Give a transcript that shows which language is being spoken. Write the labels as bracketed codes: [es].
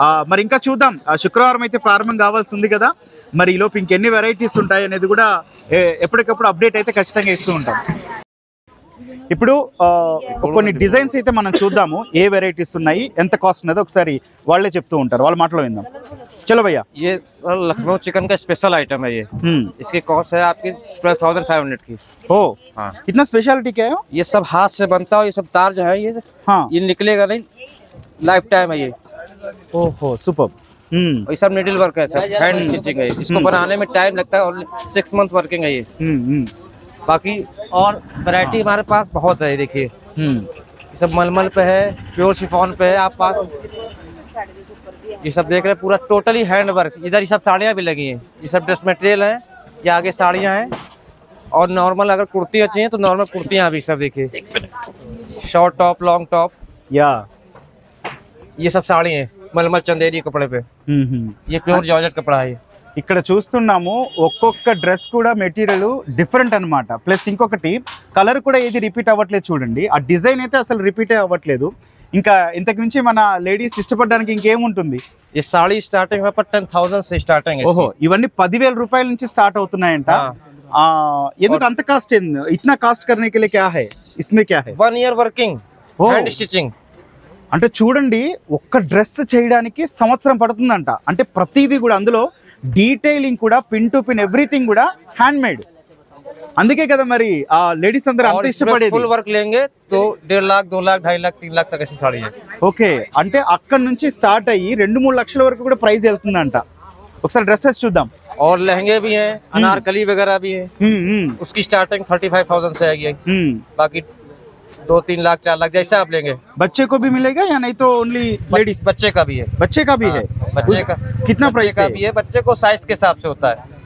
[te] మరి ఇంకా చూద్దాం, శుక్రవారం అయితే ప్రారంభం కావాల్సి ఉంది కదా, మరి ఈలోపు ఇంకెన్ని వెరైటీస్ ఉంటాయి అనేది కూడా ఎప్పటికప్పుడు అప్డేట్ అయితే ఖచ్చితంగా ఇస్తూ ఉంటాం. ఇప్పుడు కొన్ని డిజైన్స్ అయితే మనం చూద్దాము, ఏ వెరైటీస్ ఉన్నాయి, ఎంత కాస్ట్ ఉన్నదో ఒకసారి వాళ్ళే చెప్తూ ఉంటారు, వాళ్ళ మాటలో విందాం. [hi] चलो भैया, ये सर लखनऊ चिकन का स्पेशल आइटम है ये। इसकी कॉस्ट है आपकी 12,500 की। ओ हाँ, कितना स्पेशलिटी क्या है? ये सब हाथ से बनता है, ये सब तार जो है ये हाँ ये निकलेगा नहीं, लाइफ टाइम है ये। ओहो सुपर। ये सब नीडल वर्क है सर, हैंड स्टिचिंग है। इसको बनाने में टाइम लगता है, ओनली 6 मंथ वर्किंग है ये। बाकी और वैरायटी हमारे पास बहुत है, देखिए ये सब मलमल पे है, प्योर शिफॉन पे है। आप पास ये सब देख रहे हैं, पूरा टोटली हैंड वर्क। इधर ये सब साड़ियाँ भी लगी हैं, ये सब ड्रेस मटेरियल है, ये आगे साड़ियाँ हैं। और नॉर्मल अगर कुर्तियाँ चाहिए तो नॉर्मल कुर्तियाँ भी सब देखिए, शॉर्ट टॉप, लॉन्ग टॉप, या ये सब साड़ी हैं मलमल चंदेरी कपड़े पे। ये प्योर जॉर्जेट कपड़ा है। [te] ఇక్కడ చూస్తున్నాము ఒక్కొక్క డ్రెస్ కూడా మెటీరియల్ డిఫరెంట్ అన్నమాట. ప్లస్ ఇంకొకటి కలర్ కూడా ఏది రిపీట్ అవ్వట్లేదు చూడండి, ఆ డిజైన్ అయితే అసలు రిపీట్ అవ్వట్లేదు. ఇంకా ఇంతకు మించి మన లేడీస్ ఇష్టపడడానికి ఇంకేముంటుంది? [hi] ये साड़ी स्टार्टिंग है पर 10,000 से स्टार्टिंग है। [te] ఓహో, ఇవన్నీ 10,000 రూపాయల నుంచి స్టార్ట్ అవుతున్నాయంట. ఎందుకు అంత కాస్ట్? [hi] ఇतना కాస్ట్ करने के लिए क्या है, इसमें क्या है? 1 year वर्किंग, हैंड स्टिचिंग। [te] అంటే చూడండి, ఒక్క డ్రెస్ చేయడానికి సంవత్సరం పడుతుందంట. అంటే ప్రతిదీ కూడా అందులో డీటెయిలింగ్ కూడా, పిన్ టు పిన్ ఎవ్రీథింగ్ కూడా హ్యాండ్ మేడ్. అందుకే కదా మరి ఆ లేడీస్ అందరూ అంత ఇష్టపడేది. [hi] ఫుల్ వర్క్ లేంగే తో 1.5 लाख 2 लाख 2.5 लाख 3 लाख तक ऐसी साड़ी है। [te] ఓకే, అంటే అక్కడ నుంచి స్టార్ట్ అయ్యి 2-3 లక్షల వరకు కూడా ప్రైస్ వెళ్తుందంట. ఒకసారి డ్రెస్సెస్ చూద్దాం. [hi] और लहंगे भी हैं, अनारकली वगैरह भी है, उसकी स्टार्टिंग 35,000 से आएगी, बाकी 2-3 लाख 4 लाख जैसा आप लेंगे. बच्चे को भी मिलेगा या नहीं तो ओनली लेडीज? बच्चे का भी है. बच्चे का भी है. बच्चे का कितना प्राइस का भी है? बच्चे को साइज के हिसाब से होता है.